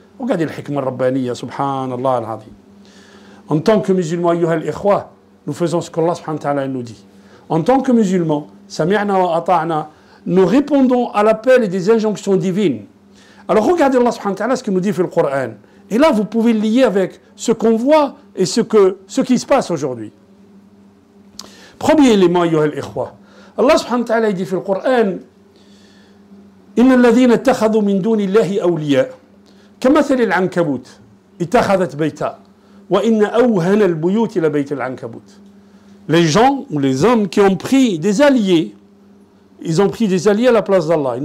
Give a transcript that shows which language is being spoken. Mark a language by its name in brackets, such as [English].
[French] Regardez le hikmah rabbaniya, [Arabic] subhanallah al-azim. [French] En tant que musulmans, [Arabic] ayyuha al-ikhwa, [French] nous faisons ce qu'Allah subhanahu wa ta'ala nous dit. En tant que musulmans, [Arabic] sami'na wa ata'na, [French] nous répondons à l'appel et des injonctions divines. Alors regardez Allah subhanahu wa ta'ala ce qu'il nous dit dans le Coran. Et là, vous pouvez le lier avec ce qu'on voit et ce qui se passe aujourd'hui. Premier élément, [Arabic] ayyuha al-ikhwa. [French] Allah subhanahu wa ta'ala dit dans le Coran [Arabic] إن الذين اتخذوا من دون الله أولياء كمثل العنكبوت اتخذت بيتا وإن أوهن البيوت لبيت العنكبوت. [French] Les gens ou les hommes qui ont pris des alliés, ils ont pris des alliés à la place d'Allah.